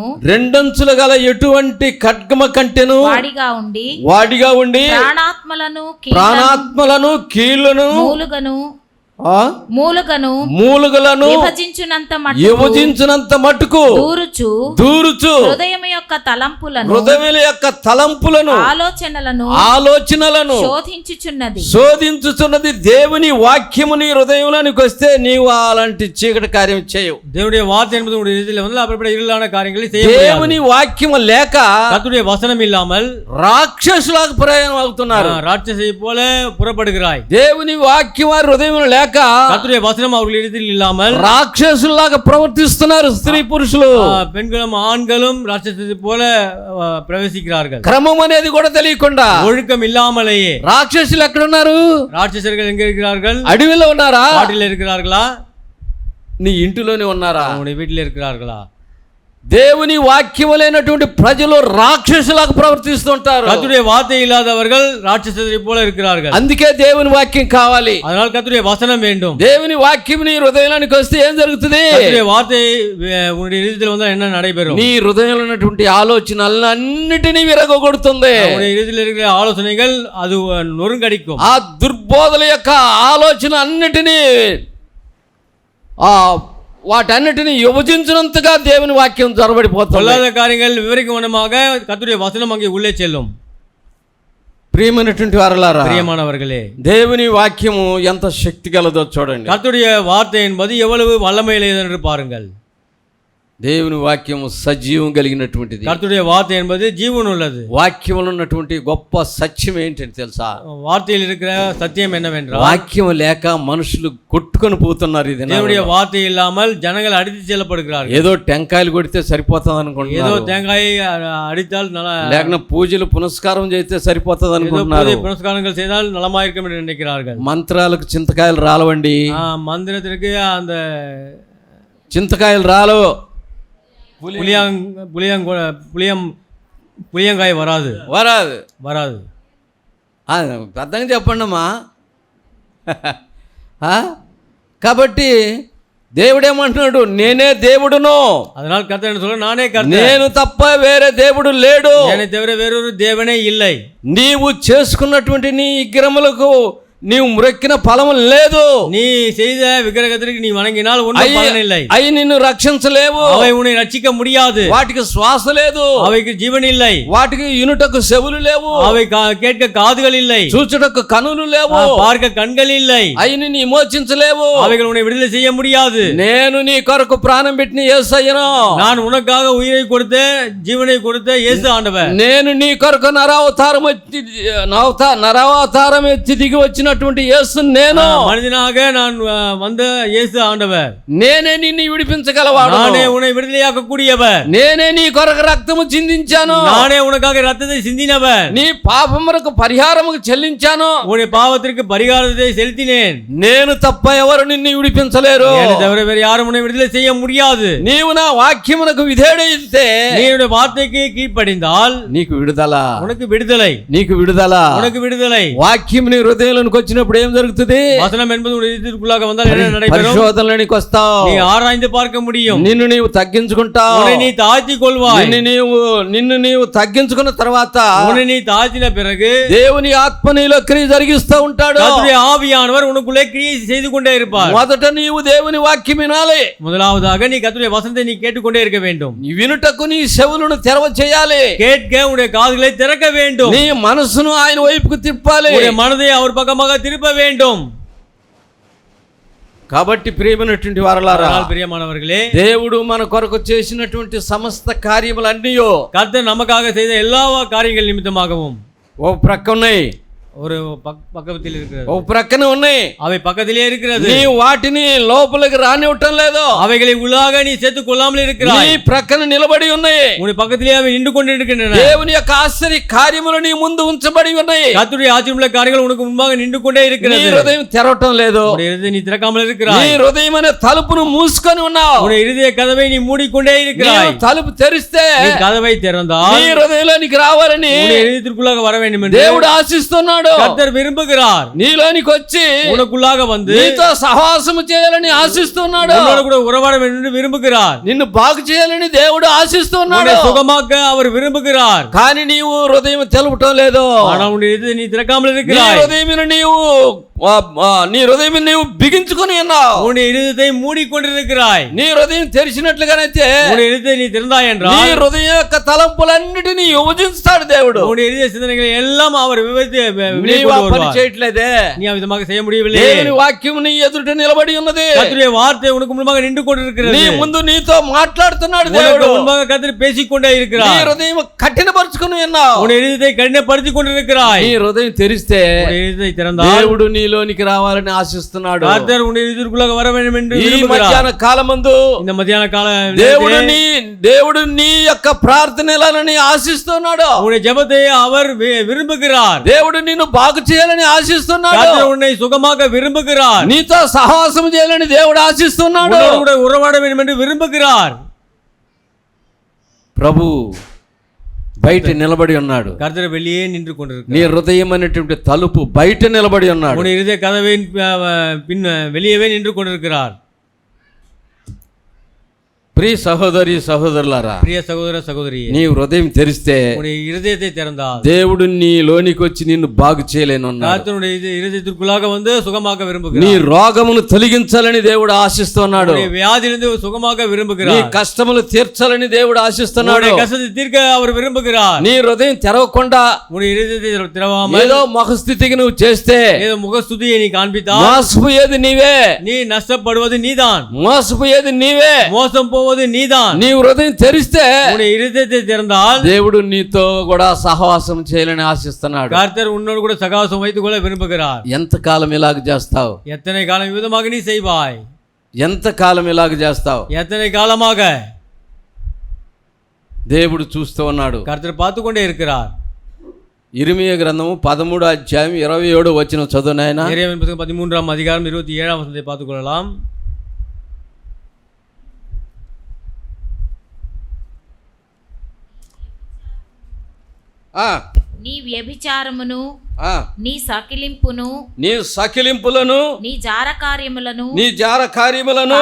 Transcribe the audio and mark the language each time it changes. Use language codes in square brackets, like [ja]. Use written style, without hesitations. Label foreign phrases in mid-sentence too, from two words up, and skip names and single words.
[te] రెండంచులు గల ఎటువంటి ఖడ్గమ కంటెను వాడిగా ఉండి ప్రాణాత్మలను కీళ్లను మూలుగలను విభజించినంత మట్టుకు దూరుచు హృదయం యొక్క తలంపులను ఆలోచనలను శోధించుచున్నది. దేవుని వాక్యము నీ హృదయంలోనికి వస్తే నీవు అలాంటి చీకటి కార్యం చేయవు. దేవుని వార్త [ta] என்பது உங்களுடைய இதயத்தில் வந்து அப்படிப்பட்ட இருளான காரியங்களை செய்ய முடியாது. [te] దేవుని వాక్యము లేక [ta] கர்த்தருடைய வசனம் இல்லாமல் [te] రాక్షసులకు ప్రయాణం అవుతున్నారు. [ta] ராட்சசை போல புறப்படுகிறாய். [te] దేవుని వాక్యం వారి హృదయంలో లేక [ta] கர்த்தருடைய வசனம் அவர்கள் இடத்தில் இல்லாமல் [te] రాక్షసులాగా ప్రవర్తిస్తున్నారు. స్త్రీ పురుషులు, [ta] பெண்களும் ஆண்களும் ராட்சசத்தை போல பிரவேசிக்கிறார்கள். [te] క్రమం అనేది కూడా తెలియకుండా [ta] ஒழுக்கம் ఇల్లామలేயே. [te] రాక్షసులు ఎక్కడున్నారు? [ta] ராட்சசர்கள் எங்க இருக்கிறார்கள்? [te] అడవిలో ఉన్నారా? [ta] காட்டில் இருக்கிறார்களா? [te] నీ ఇంటిలోనే ఉన్నారా? [ta] உங்களுடைய வீட்டில் இருக்கிறார்களா? [te] దేవుని వాక్యము లేనటువంటి ప్రజలు రాక్షసులాగా ప్రవర్తిస్తుంటారు. [ta] கர்த்தருடைய வார்த்தை இல்லாதவர்கள் ராட்சசத்தை போல இருக்கிறார்கள். [te] అందుకే దేవుని వాక్యం కావాలి. [ta] அதனால் கர்த்தருடைய வசனம் வேண்டும். [te] దేవుని వాక్యం నీ హృదయానికి వస్తే ఏం జరుగుతుంది? [ta] கர்த்தருடைய வார்த்தை உன்னுடைய இதயத்தில் வந்தா என்ன நடைபெறும்? [te] నీ హృదయంలో ఉన్నటువంటి ఆలోచనలన్నిటినీ విరగొడుతుంది. [ta] உன்னுடைய இதயத்தில் இருக்கிற ஆலோசனைகள் அது நொறுங்கடிக்கும். [te] ఆ దుర్బోధల యొక్క ఆలోచన అన్నిటినీ వాటన్నిటిని విభజించినంతగా దేవుని వాక్యం జొరబడిపోతుంది. [ta] பொல்லாத காரியங்கள் விவரிக்கும் வண்ணமாக கர்த்தருடைய வசனம் அங்கே உள்ளே செல்லும். [te] ప్రియమైనటువంటి వారలారా, [ta] பிரியமானவர்களே, [te] దేవుని వాక్యము ఎంత శక్తి గలదో చూడండి. [ta] கர்த்தருடைய வார்த்தை என்பது எவ்வளவு வல்லமையுள்ளது என்று பாருங்கள். [te] దేవుని వాక్యం సజీవం కలిగినటువంటిది. [ta] கர்த்தருடைய வார்த்தை என்பது ஜீவன் உள்ளது. [te] వాక్యంలో ఉన్నటువంటి గొప్ప సత్యం ఏంటంటే తెలుసా? [ta] வார்த்தையில் இருக்கிற சத்தியம் என்னவென்றால் [te] వాక్యం లేక మనుషులు కొట్టుకొని పోతున్నారు. ఇది [ta] தேவனுடைய வார்த்தை இல்லாமல் ஜனங்கள் அடித்து செல்லப்படுகிறார்கள். [te] ఏదో టెంకాయలు కొడితే సరిపోతుంది [ta] ஏதோ [te] అనుకుంటున్నారు, [ta] தேங்காயை அடித்தால் [te] లేక పూజలు పునస్కారం చేస్తే సరిపోతుంది అనుకుంటున్నారు. [ta] புனஸ்காரங்கள் செய்தால் நலமாயிருக்கும் என்று நினைக்கிறார்கள். [te] మంత్రాలకు చింతకాయలు రాలవండి, [ta] மந்திரத்திற்கு அந்த [te] చింతకాయలు రాలు, [ta] புளியங்காய் வராது [te] వరాదు. [ta] வராது. [te] పెద్దగా చెప్పండి అమ్మా. కాబట్టి దేవుడేమంటున్నాడు, నేనే దేవుడును, [ta] அதனால் கர்த்தர் என்ன சொல்ற, நானே கர்த்தர், [te] నేను తప్ప వేరే దేవుడు లేడు, [ta] என்னை தவிர வேறொரு தேவனே இல்லை. [te] నీవు చేసుకున్నటువంటి నీ విగ్రహములకు నీవు మ్రొక్కిన ఫలము లేదు, [ta] நீ செய்த விக்கிரகத்திற்கு நீ வணங்கினால் ஒன்றும் பலன் இல்லை. [te] అవి నిన్ను రక్షించలేవు, [ta] அவை உன்னை ரட்சிக்க முடியாது. [te] వాటికి శ్వాస లేదు, [ta] அவைக்கு ஜீவன் இல்லை. [te] వాటికి ఇనుటకు చెవులు లేవు, [ta] அவை கேட்க காதுகள் இல்லை. [te] చూచుటకు కనులు లేవు, [ta] பார்க்க கண்கள் இல்லை. [te] అవి నిన్ను విమోచించలేవు. [ta] அவைகள் உன்னை விடுதலை செய்ய முடியாது. [te] నేను నీ కొరకు ప్రాణం పెట్టిన యేసయ్యను, [ta] நான் உனக்காக உயிரை கொடுத்த ஜீவனை கொடுத்த இயேசு ஆண்டவர். [te] నేను నీ కొరకు నరావతారం ఎత్తి దిగి వచ్చినటువంటి యేసు నేను, [ta] மனிதனாக நான் வந்த இயேசு ஆண்டவர். [te] నేనే నిన్ను విడిపించగలవాడు, [ta] நானே உன்னை விடுதலையாக்க கூடியவர். [te] నేనే నీ కొరకు రక్తము చిందించాను, [ta] நானே உனக்காக ரத்தத்தை சிந்தினவர். [te] నీ పాపములకు పరిహారము చెల్లించాను, [ta] உன்னுடைய பாவத்திற்கு பரிகாரத்தை செலுத்தினேன். [te] నేను తప్ప ఎవరు నిన్ను విడిపించలేరు, [ta] என்னை தவிர வேறு யாரும் உன்னை விடுதலை செய்ய முடியாது. [te] నీవు నా వాక్యమునకు విధేయుడైతే, [ta] நீ என்னுடைய வார்த்தைக்கு கீழ்ப்படிந்தால் [te] నీకు విడుదల, [ta] உனக்கு விடுதலை, [te] నీకు విడుదల. [ta] உனக்கு விடுதலை. [te] వాక్యం నీ హృదయంలోనికి వచ్చినప్పుడు ఏం జరుగుతుంది? [ta] வசனம் என்பது உன்னுடைய இதயத்திற்குள்ளாக வந்தால் என்ன நடைபெறும்? [te] పరిశోధనలోనికి వస్తావు, [ta] நீ ఆరాய்ந்து பார்க்க முடியும். [te] నిన్ను నీవు తగ్గించుకుంటావు, [ta] உன்னை நீ தாழ்த்திக் கொள்வாய். [te] నిన్ను నీవు తగ్గించుకున్న తర్వాత [ta] உன்னை நீ தாழ்த்தின பிறகு [te] దేవుని ఆత్మ నీలో క్రియ జరిగిస్తూ ఉంటాడు. [ta] கர்த்தருடைய ஆவியானவர் உனக்குள்ளே கிரியை செய்து கொண்டே இருப்பார். [te] మొదట నీవు దేవుని వాక్యం వినాలి, [ta] முதலாவதாக நீ கர்த்தருடைய வசனத்தை நீ கேட்டுக்கொண்டே இருக்க வேண்டும். [te] వినుటకు నీ చెవులను తెరవ చేయాలి, [ta] கேட்க உன்னுடைய காதுகளை திறக்க வேண்டும். [te] నీ మనసును ఆయన వైపుకు తిప్పాలి, [ta] உன்னுடைய மனதை அவர் பக்கமாக திருப்ப வேண்டும். [te] కాబట్టి ప్రియమైనటువంటి వారలారా, [ta] அதனால் பிரியமானவர்களே, [te] దేవుడు మన కొరకు చేసినటువంటి సమస్త కార్యములన్నీ [ta] கர்த்தர் நமக்காக செய்த எல்லா காரியங்கள் நிமித்தமாகவும் [te] ఓ ప్రక్క ఉన్నాయి, [ta] ஒரு பக்கத்தில் இருக்கிறது, [te] ఓ ప్రక్కన ఉన్నాయి, [ta] அவை பக்கத்திலே இருக்கிறது. [te] నీ వాటిని లోపలికి రానివ్వటం లేదు, [ta] அவைகளை உள்ளாக நீ சேர்த்துக் கொள்ளாமல் [te] నీ [ta] இருக்கிறாய். [te] ప్రక్కన నిలబడి ఉన్నాయి, [ta] உன்னை பக்கத்திலே அவை நின்று கொண்டிருக்கின்றன. [te] దేవుని యొక్క ఆశ్చర్య కార్యములు నీ ముందు ఉంచబడి ఉన్నాయి, [ta] கர்த்தருடைய ஆச்சரியமுள்ள காரியங்கள் உனக்கு முன்பாக நின்று கொண்டே [te] నీ [ta] இருக்கிறது. [te] హృదయం తెరవటం లేదు, [ta] உன்னுடைய இருதயத்தை நீ திறக்காமல் [te] నీ [ta] இருக்கிறாய். [te] హృదయం అనే తలుపును మూసుకొని ఉన్నావు. [ta] உன்னுடைய இருதய கதவை நீ மூடிக்கொண்டே இருக்கிறாய். [te] నీవు తలుపు తెరిస్తే [ta] நீ கதவை திறந்தால் [te] నీ హృదయంలోనికి రావాలని [ta] உன்னுடைய இதயத்திற்குள்ளாக வர வேண்டும் என்று [te] దేవుడు ఆశిస్తున్నాడు. [ta] கர்த்தர் விரும்புகிறார். [te] నీలోనికి వచ్చి [ta] உனக்குள்ளாக வந்து [te] నీతో సహవాసము చేయాలని ఆశిస్తున్నాడు. [ta] உன்னோடு கூட உறவாட வேண்டும் என்று விரும்புகிறார். [te] నిన్ను బాగు చేయాలని దేవుడు ఆశిస్తున్నాడు. [ta] உன்னை சுகமாக்க அவர் விரும்புகிறார். [te] కానీ నీవు హృదయం తెలపటం లేదు, [ta] ஆனால் உன்னுடைய இதயத்தை நீ திறக்காமல் [te] నీ [ta] இருக்கிறாய். [te] హృదయం నీవు బిగించుకొని ఉన్నావు, [ta] உன்னுடைய இதயத்தை மூடிக்கொண்டிருக்கிறாய். [te] నీ హృదయం తెరిచినట్లుగానైతే [ta] உன்னுடைய இதயத்தை நீ திறந்தாய் [te] నీ [ta] என்றால் [te] హృదయం యొక్క తలంపులన్నిటినీ విభజిస్తాడు దేవుడు. [ta] உன்னுடைய இதய சிந்தனைகளை எல்லாம் அவர் விவரித்து [te] నీవు ఆ పని చేయట్లేదే, [ta] நீ விதமாக செய்ய முடியவில்லை. [te] దేవుని వాక్యం నీ ఎదుట నిలబడి ఉన్నది, [ta] கர்த்தருடைய வார்த்தை உனக்கு முன்பாக நின்று கொண்டிருக்கிறது. [te] నీ ముందు నీతో మాట్లాడుతున్నాడు [ta] உனக்கு [te] దేవుడు. [ta] முன்பாக கர்த்தர் பேசிக்கொண்டே [te] నీ [ta] இருக்கிறார். [te] హృదయం కఠినపరుచుకుని ఉన్నావు, [ta] உன்னுடைய இதயத்தை கடினப்படுத்திக் கொண்டிருக்கிறாய். [te] నీ హృదయం తెరిస్తే [ta] உன்னுடைய இதயத்தை திறந்தால் [te] దేవుడు నీలోనికి రావాలని ఆశిస్తున్నాడు. [ta] கர்த்தர் உன்னுடைய இதயத்திற்குள்ளாக வர வேண்டும் என்று [te] ఈ [ta] விரும்புகிறார். [te] మధ్యాహ్న కాలమందు [ta] இந்த மத்தியான கால [te] దేవుడు నీ యొక్క ప్రార్థనలని ఆశిస్తున్నాడు. [ta] உன்னுடைய ஜெபத்தை அவர் விரும்புகிறார். [te] దేవుడు నిన్ను బాగు చేయాలని ఆశిస్తున్నాడు. [ta] கர்த்தர் உன்னை சுகமாக விரும்புகிறார். [te] నీతో సహవాసం చేయాలని దేవుడు ఆశిస్తున్నాడు. [ta] உன்னோடு கூட உறவாட வேண்டும் என்று விரும்புகிறார். [te] ప్రభు బయట నిలబడి ఉన్నాడు. [ta] கர்த்தர் வெளியே நின்று கொண்டிருக்கிறார். [te] నీ హృదయం అనేటువంటి తలుపు బయట నిలబడి ఉన్నాడు. [ta] உன்னுடைய இதய கதவின் பின் வெளியவே நின்று கொண்டிருக்கிறார். [te] ప్రియ సహోదరి సహోదరులారా, ప్రియ సహోదర సహోదరి, నీ హృదయం తెరిస్తే [ta] உன்னுடைய இருதயத்தை திறந்தால் [te] దేవుడు నీ లోనికి వచ్చి నిన్ను బాగు చేయలేనున్నాడు. [ta] கர்த்தருடைய இருதயத்திற்குள்ளாக வந்து சுகமாக்க [te] నీ [ta] விரும்புகிறார். [te] రోగమును తొలగించాలని దేవుడు ఆశిస్తున్నాడు. [ta] உன்னுடைய வியாதியிலிருந்து சுகமாக [te] నీ [ta] விரும்புகிறார். [te] కష్టములు తీర్చాలని దేవుడు ఆశిస్తున్నాడు. [ta] உன்னுடைய கஷ்டத்தை தீர்க்க அவர் விரும்புகிறார். [te] నీ హృదయం తెరవకుండా [ta] உன்னுடைய இருதயத்தை திறவாமல் [te] ఏదో ముఖస్థితికి నువ్వు చేస్తే [ta] ஏதோ முகஸ்துதியை நீ காண்பித்தால் [te] మోసపోయేది నీవే, [ta] நீ நஷ்டப்படுவது நீதான். [te] మోసపోయేది నీవే. [ta] மோசம் போவது போவது நீதான். [te] నీ హృదయం తెరిస్తే [ta] உன்னுடைய இருதயத்தை திறந்தால் [te] దేవుడు నీతో కూడా సహవాసం చేయాలని ఆశిస్తున్నాడు. [ta] கர்த்தர் உன்னோடு கூட சகாசம் வைத்துக் கொள்ள விரும்புகிறார். [te] ఎంతకాలం ఇలాగ చేస్తావు? [ta] எத்தனை காலம் விதமாக நீ செய்வாய்? [te] ఎంతకాలం ఇలాగ చేస్తావు? [ta] எத்தனை காலமாக? [te] దేవుడు చూస్తూ ఉన్నాడు. [ta] கர்த்தர் பார்த்து கொண்டே இருக்கிறார். [te] ఇర్మీయా గ్రంథము 13:27 చదువు నాయనా. [ta] எரேமியா புத்தகம் 13ஆம் அதிகாரம் 27ஆம் வசனத்தை பார்த்துக் கொள்ளலாம். [te] నీ వ్యభిచారమును ఆ, నీ సకిలింపును నీ సకిలింపులను, నీ జార కార్యములను నీ జార కార్యములను,